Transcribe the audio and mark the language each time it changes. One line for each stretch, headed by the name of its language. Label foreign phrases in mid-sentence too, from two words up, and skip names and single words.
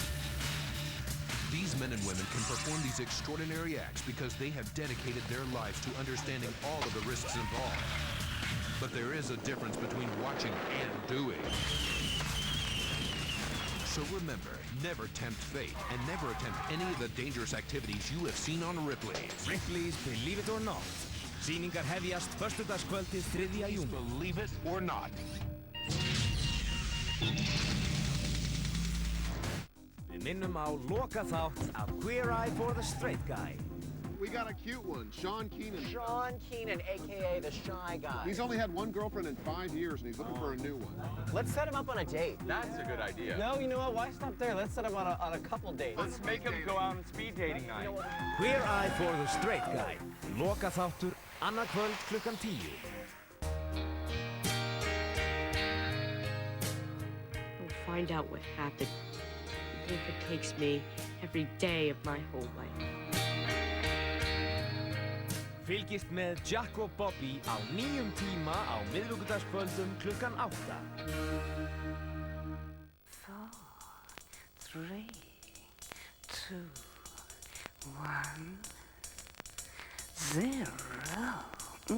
English: These men and women can perform these extraordinary acts because they have dedicated their lives to understanding all of the risks involved. But there is a difference between watching and doing. So remember, never tempt fate and never attempt any of the dangerous activities you have seen on Ripley's. Ripley's Believe It or Not.
Icelandic: Sýningar hefjast föstudagskvöldið 3. júní.
English: Believe it or not.
Icelandic: Við minnum á lokaþátt af
English: Queer Eye for the Straight Guy. We got a cute one, Sean Keenan. Sean Keenan, a.k.a. the Shy Guy. He's only had one girlfriend in 5 years, and he's looking for a new one. Let's set him up on a date. That's a good idea. No, you know what? Why stop there? Let's set him on a couple dates. Let's make him go out on speed dating night. Queer Eye for the Straight Guy.
Icelandic: Lokaþáttur, annað kvöld klukkan 10.
English: I'll find out what happened, even if it takes me every day of my whole life.
Icelandic: Fylgist með Jack og Bobby á nýjum tíma á miðvikudagskvöldum klukkan 8.
English: 4, 3, 2, 1, 0.